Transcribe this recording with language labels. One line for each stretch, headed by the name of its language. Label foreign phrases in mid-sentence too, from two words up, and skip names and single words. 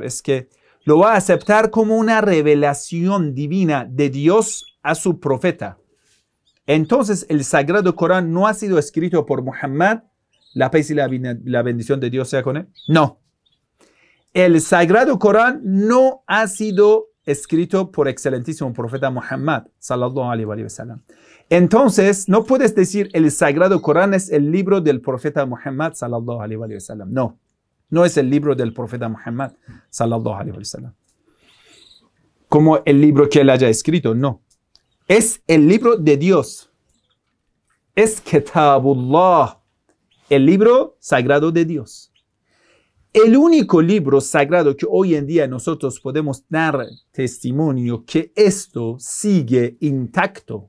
Spanish: Es que lo va a aceptar como una revelación divina de Dios a su profeta. Entonces, el Sagrado Corán no ha sido escrito por Muhammad, la paz y la bendición de Dios sea con él. No. El Sagrado Corán no ha sido escrito por excelentísimo profeta Muhammad,
Arabic: صلى الله عليه وسلم.
Spanish: Entonces, no puedes decir el Sagrado Corán es el libro del profeta Muhammad,
Arabic: صلى الله عليه وسلم.
Spanish: No, no es el libro del profeta Muhammad,
Arabic: صلى الله عليه وسلم.
Spanish: Como el libro que él haya escrito, no. Es el libro de Dios. Es Kitabullah, el libro sagrado de Dios. El único libro sagrado que hoy en día nosotros podemos dar testimonio que esto sigue intacto.